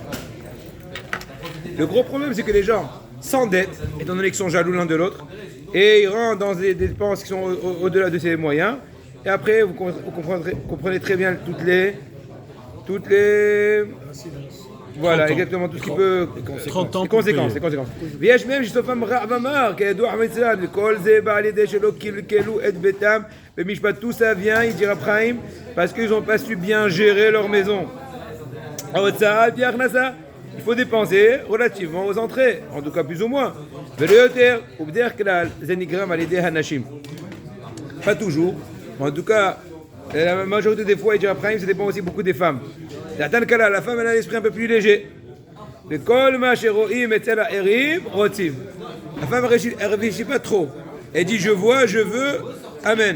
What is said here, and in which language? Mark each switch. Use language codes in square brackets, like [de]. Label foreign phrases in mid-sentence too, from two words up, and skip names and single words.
[fr] Le gros problème, c'est que les gens s'endettent, étant donné qu'ils sont jaloux l'un de l'autre. Et ils rentrent dans des dépenses qui sont au-delà de ses moyens. Et après, vous comprenez très bien toutes les voilà, exactement, tout ce qui peut. Les conséquences. [he] ויש מהם שסופם רע ומר, כידוע המצלן, וכל זה בא על ידי שלא קלקלו את ביתם במשפט. [fr] Tout ça vient, il dit Rab Chaim, parce qu'ils n'ont pas su bien gérer leur maison. ההוצאה bien הכנסה, il faut dépenser relativement aux entrées, en tout cas plus ou moins. [he] ולא יותר, ובדרך כלל זה נגרם על ידי הנשים. [fr] Pas toujours, mais en tout cas, la majorité des fois, il dit Rab Chaim, ça dépend aussi beaucoup des femmes. La femme, elle a l'esprit un peu plus léger. La femme, elle ne réfléchit pas trop. Elle dit je vois, je veux, amen.